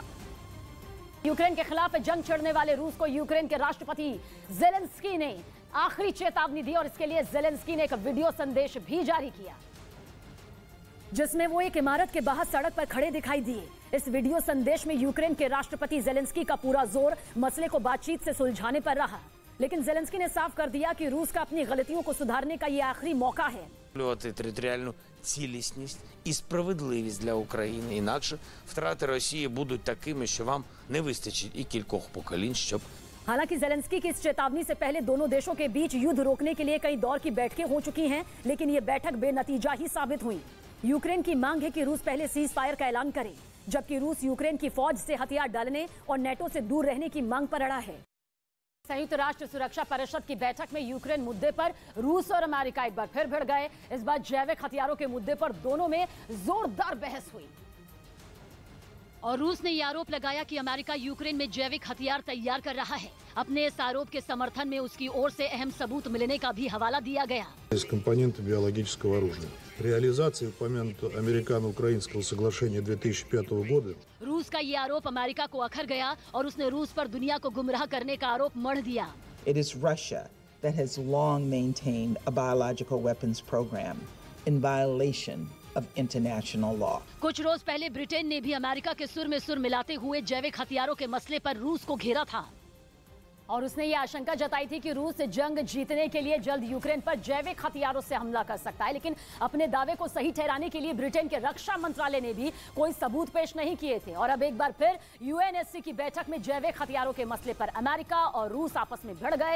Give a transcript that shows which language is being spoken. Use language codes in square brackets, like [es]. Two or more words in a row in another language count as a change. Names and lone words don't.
[hi] यूक्रेन के खिलाफ जंग छेड़ने वाले रूस को यूक्रेन के राष्ट्रपति जेलेंस्की ने आखिरी चेतावनी दी और इसके लिए जेलेंस्की ने एक वीडियो संदेश भी जारी किया, जिसमें वो एक इमारत के बाहर सड़क पर खड़े दिखाई दिए। इस वीडियो संदेश में यूक्रेन के राष्ट्रपति जेलेंस्की का पूरा जोर मसले को बातचीत से सुलझाने पर रहा, लेकिन जेलेंस्की ने साफ कर दिया कि रूस का अपनी गलतियों को सुधारने का ये आखिरी मौका है। [uk] Територіальну цілісність і справедливість для України. Інакше втрати Росії будуть такими, що вам не вистачить і кількох поколінь, щоб [hi] हालांकि जेलेंस्की की इस चेतावनी से पहले दोनों देशों के बीच युद्ध रोकने के लिए कई दौर की बैठकें हो चुकी हैं, लेकिन ये बैठक बेनतीजा ही साबित हुई। यूक्रेन की मांग है कि रूस पहले [en] cease fire [hi] का ऐलान करे, जबकि रूस यूक्रेन की फौज से हथियार डालने और नेटो से दूर रहने की मांग पर अड़ा है। संयुक्त राष्ट्र सुरक्षा परिषद की बैठक में यूक्रेन मुद्दे पर रूस और अमेरिका एक बार फिर भिड़ गए। इस बार जैविक हथियारों के मुद्दे पर दोनों में जोरदार बहस हुई और रूस ने ये आरोप लगाया कि अमेरिका यूक्रेन में जैविक हथियार तैयार कर रहा है। अपने इस आरोप के समर्थन में उसकी ओर से अहम सबूत मिलने का भी हवाला दिया गया। [ru] Из компонентов биологического оружия. Реализация упомянутого американо-украинского соглашения 2005 года. [hi] रूस का ये आरोप अमेरिका को अखर गया और उसने रूस पर दुनिया को गुमराह करने का आरोप मढ़ दिया। [en] It is Russia that has long maintained a biological weapons program in violation of international law. [hi] कुछ रोज पहले ब्रिटेन ने भी अमेरिका के सुर में सुर मिलाते हुए जैविक हथियारों के मसले पर रूस को घेरा था और उसने ये आशंका जताई थी कि रूस जंग जीतने के लिए जल्द यूक्रेन पर जैविक हथियारों से हमला कर सकता है। लेकिन अपने दावे को सही ठहराने के लिए ब्रिटेन के रक्षा मंत्रालय ने भी कोई सबूत पेश नहीं किए थे और अब एक बार फिर यूएनएससी की बैठक में जैविक हथियारों के मसले पर अमेरिका और रूस आपस में भिड़ गए।